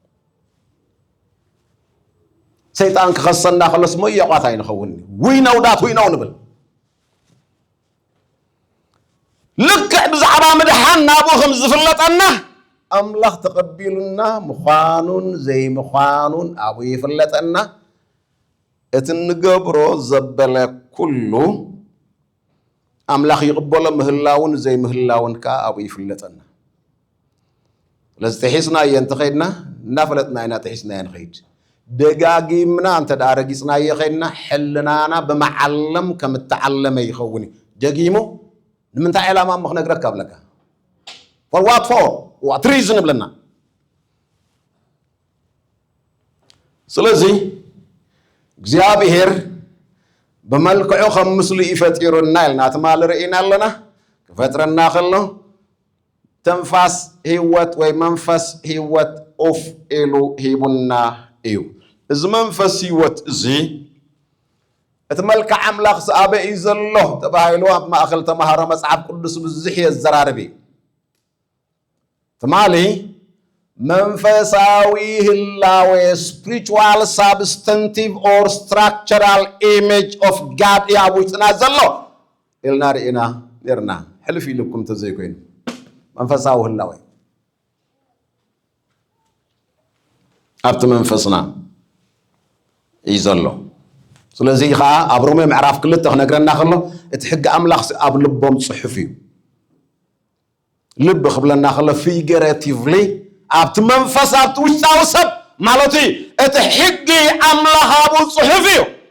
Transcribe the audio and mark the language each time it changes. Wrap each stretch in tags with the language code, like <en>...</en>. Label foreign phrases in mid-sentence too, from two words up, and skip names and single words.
<ti>ሰይጣን ክኸሰና ከለስ ሞ የቋታ ይንኸውን ውይነው ዳት ውይነው ንብል ልክዕ ብዛዕባ ምድሓን ናብኡ ከም ዝፍለጠና ኣምላኽ ተቐቢሉና ምዃኑን ዘይምዃኑን ኣብኡ ይፍለጠና እቲ ንገብሮ ዘበለ ኩሉ ኣምላኽ ይቕበሎ ምህላውን ዘይምህላውን ከዓ ኣብኡ ይፍለጠና ለዚ ተሒስና እየ እንተኸይድና እናፈለጥና ኢና ተሒስና እየ ንኸይድ ደጋጊምና እንተ ዳ ረጊፅናዮ ኸይድና ሕልናና ብመዓለም ከም እተዓለመ ይኸውን ደጊሙ ንምንታይ ዓላማ እሞ ክነግረካ ብለካ</ti> <en>for what reason</en> <ti>ብለና ስለዚ እግዚአብሔር በመልክዑ ከም ምስሉ ይፈጢሩና ኢልና ትማል ርኢና ኣለና ክፈጥረና ከሎ ተንፋስ ህይወት ወይ መንፈስ ህይወት ኦፍ ኢሉ ሂቡና እዩ እዚ መንፈስ ህይወት እዚ እቲ መልክዕ ኣምላኽ ዝኣበ እዩ ዘሎ ተባሂሉ ኣብ ማእኸል ተምሃሮ መጽሓፍ ቅዱስ ብዙሕ የዘራርብ እዩ ትማሊ መንፈሳዊ ህላዌ</ti> <en>spiritual substantive or structural image of God</en> <ti>እዩ ኣብ ውሽጥና ዘሎ ኢልና ርኢና ነርና ሕልፍ ኢልኩም ተዘይኮይኑ መንፈሳዊ ህላዌ ኣብቲ መንፈስና እዩ ዘሎ ስለዚ ከዓ ኣብ ሮሜ ምዕራፍ 2 ክነግረና ከሎ እቲ ሕጊ ኣምላኽ ኣብ ልቦም ጽሑፍ እዩ ልብ ክብለና ከሎ ፊገሬቲቭሊ ኣብቲ መንፈስ ኣብቲ ውሽጣዊ ሰብ ማለት እዩ እቲ ሕጊ ኣምላኽ ኣብኡ ጽሑፍ እዩ</ti>